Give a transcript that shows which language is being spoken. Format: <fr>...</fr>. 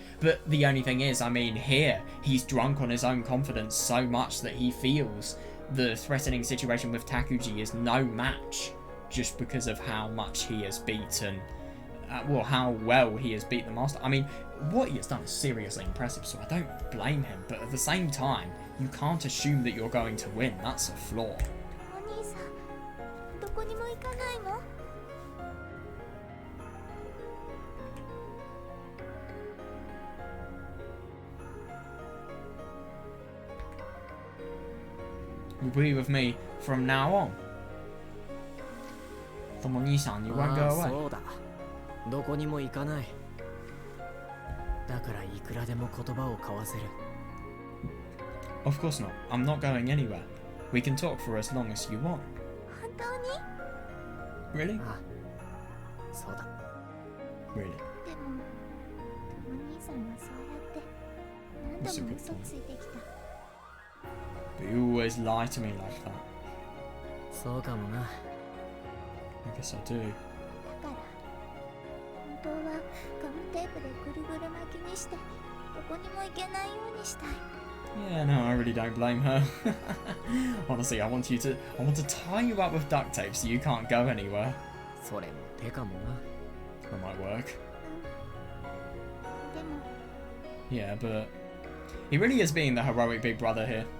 <en>But the only thing is, I mean, here, he's drunk on his own confidence so much that he feels the threatening situation with Takuji is no match just because of how much he has beaten, well, how well he has beat the master. I mean, what he has done is seriously impressive, so I don't blame him. But at the same time, you can't assume that you're going to win. That's a flaw.</en> <ja>お兄さん、どこにも行かないの？</ja> <en>You'll be with me from now on. Tomoni-san, you won't go</en> <ja>ああ、</ja> <en>away.</en> <ja>そうだ。どこにも行かない。だからいくらでも言葉を交わせる。</ja> <en>Of course not. I'm not going anywhere. We can talk for as long as you want.</en> <ja>本当に？</ja> <en>Really?</en> <ja>ああ、そうだ。</ja> <en>Really?</en> <ja>でも、お兄さんはそうやって何度も嘘ついてきた。</ja> <en>But you always lie to me like that.</en> <ja>そうかもな。</ja> <en>I guess I do.</en> <ja>だから本当はガムテープでぐるぐる巻きにしてどこにも行けないようにしたい。</ja> <en>Yeah, no, I really don't blame her. Honestly, I want to tie you up with duct tape so you can't go anywhere.</en> <ja>それも手かもな。</ja> <en>That might work.</en> <ja>でも</ja> <en>Yeah, but he really is being the heroic big brother here.</en>